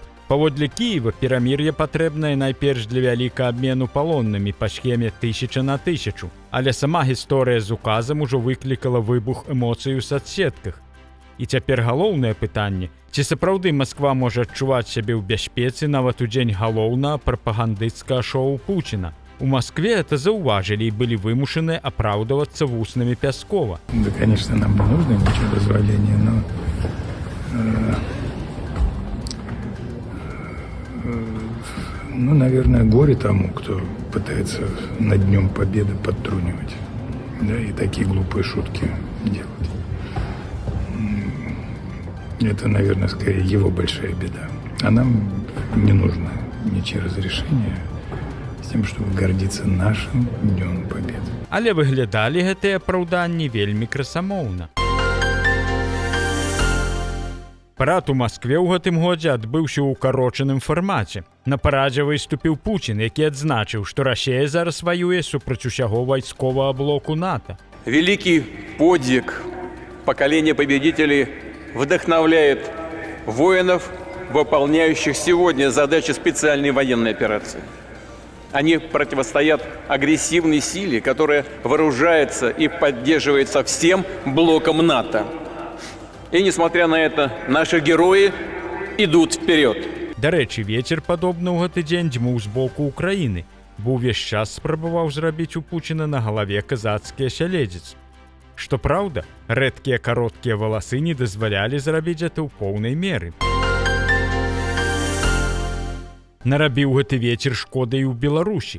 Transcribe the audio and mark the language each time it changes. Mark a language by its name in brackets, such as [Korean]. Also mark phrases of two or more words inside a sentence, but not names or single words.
[Belarusian] Паводле Кіева перамір'е патрэбнае найперш для вялікага абмену палоннымі па схеме 1000 на 1000, але сама гісторыя з указам ужо выклікала выбух эмоцый у соцсетках. І цяпер галоўнае пытанне, ці сапраўды Масква можа адчуваць сябе ў бяспецы нават у дзень галоўнага прапагандысцкага шоу Пуціна. У Москве это заўважылі і былі вымушаны апраўдавацца вуснамі Пяскова. [Russian] Да, конечно, нам не нужно ничего дозволения, но наверное, горе тому, кто пытается над Днем Победы подтрунивать, да, и такие глупые шутки делать. Это, наверное, скорее его большая беда. А нам не нужно ничьи разрешения с тем, чтобы гордиться нашим Днем Победы. [Belarusian] Але выглядалі гэтыя апраўданні вельмі красамоўна. Парад у Маскве ў гэтым годзе адбыўся ў укарочаным фармаце. На парадзе выступіў Пуцін, які адзначыў, што Расія зараз ваюе супраць усяго вайсковага блоку НАТО. [Russian] Великий подвиг поколения победителей вдохновляет воинов, выполняющих сегодня задачи специальной военной операции. Они противостоят агрессивной силе, которая вооружается и поддерживается всем блоком НАТО. И несмотря на это, наши герои идут вперед. [Belarusian] Дарэчы, вецер падобна ў гэты дзень дзьмуў з боку Украіны, бо ўвесь час спрабаваў зрабіць у Пуціна на галаве казацкі асяледзец. Што праўда, рэдкія кароткія валасы не дазвалялі зрабіць гэта ў поўнай меры. Нарабіў гэты вецер шкоды і ў Беларусі.